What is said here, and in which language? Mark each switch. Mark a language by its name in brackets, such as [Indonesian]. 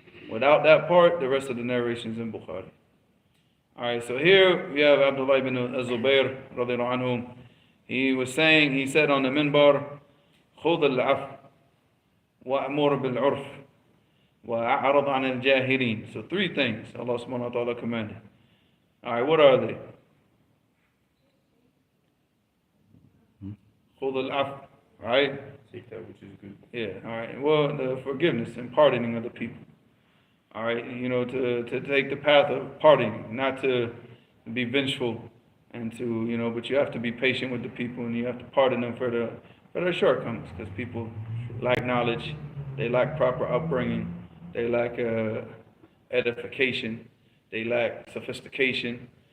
[English] Without that part, the rest of the narration is in Bukhari. All right, so here we have Abdullah ibn Zubayr radiallahu anhu. He said on the minbar, [Arabic] خذ العفو وأمر بالعرف وأعرض عن الجاهلين. [English] So three things Allah subhanahu wa ta'ala commanded. All right, what are they? [Arabic] خذ العفو, [English] right? Take that which is good. Yeah, all right. Well, the forgiveness and pardoning of the people. All right, to take the path of pardoning, not to be vengeful, and but you have to be patient with the people, and you have to pardon them for their shortcomings, because people lack knowledge, they lack proper upbringing, they lack edification, they lack sophistication.